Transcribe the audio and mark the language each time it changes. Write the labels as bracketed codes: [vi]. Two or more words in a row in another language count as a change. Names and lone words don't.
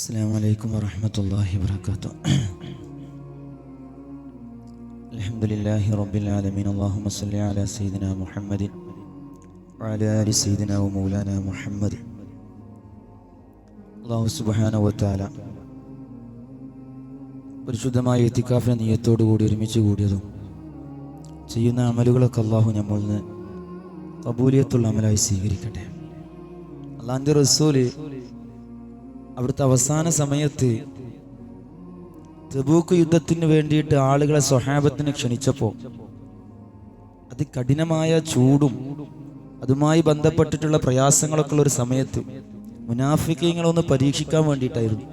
[ar] السلام عليكم ورحمة الله وبركاته. الحمد لله رب العالمين. اللهم صل على سيدنا محمد وعلى آل سيدنا ومولانا محمد. [ml] അല്ലാഹു [ar] سبحانه وتعالى [ml] പരിശുദ്ധമായ ഇത്തികാഫിന്റെ നിയ്യത്തോടു കൂടി ഒരുമിച്ച് കൂടിയതും ചെയ്യുന്ന അമലുകളൊക്കെ അല്ലാഹു നമ്മളിൽ നിന്ന് ഖബൂലിയത്തുള്ള അമലായി സ്വീകരിക്കട്ടെ. അല്ലാഹുവിൻ്റെ റസൂൽ അവിടുത്തെ അവസാന സമയത്ത് തബൂക്ക് യുദ്ധത്തിന് വേണ്ടിയിട്ട് ആളുകളെ സ്വഹാബത്തിനെ ക്ഷണിച്ചപ്പോൾ അതികഠിനമായ ചൂടും അതുമായി ബന്ധപ്പെട്ടിട്ടുള്ള പ്രയാസങ്ങളൊക്കെ ഉള്ള ഒരു സമയത്ത് മുനാഫിക്കീങ്ങളൊന്ന് പരീക്ഷിക്കാൻ വേണ്ടിയിട്ടായിരുന്നു.